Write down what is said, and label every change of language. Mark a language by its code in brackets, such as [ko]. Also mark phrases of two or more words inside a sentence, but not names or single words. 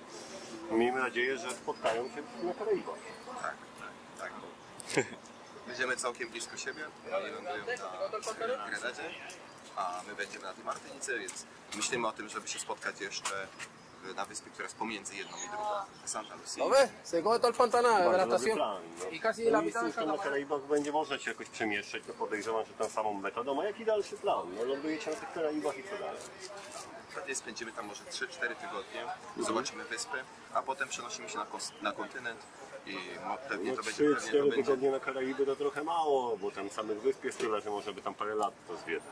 [pl] Miejmy nadzieję, że spotkają się na Karaibach. Tak. Będziemy całkiem blisko siebie, oni lądują na Grenadzie, a my będziemy na tej Martynicy, więc myślimy o tym, żeby się spotkać jeszcze na wyspie, która jest pomiędzy jedną i drugą, Santa Lucia. [es] ¿Lo ves? Se coge todo el Pantanares de la [pl] Bardzo dobry [es] estación. [pl] plan. No. [es] Y casi [pl] No [es] la [pl] i [es] mitad de [pl] cóż, to na [es] Santa María. [pl] Karaibach będzie można się jakoś przemieszczać, to podejrzewam, że tą samą metodą. A jaki dalszy plan? No, lądujecie na tych Karaibach i co dalej? Wtedy spędzimy tam może 3-4 tygodnie, zobaczymy wyspy, a potem przenosimy się na kontynent i pewnie No to będzie... 3-4 tygodnie na Karaiby to trochę mało, bo tam samych wysp jest tyle, że można by tam parę lat to zwiedzać.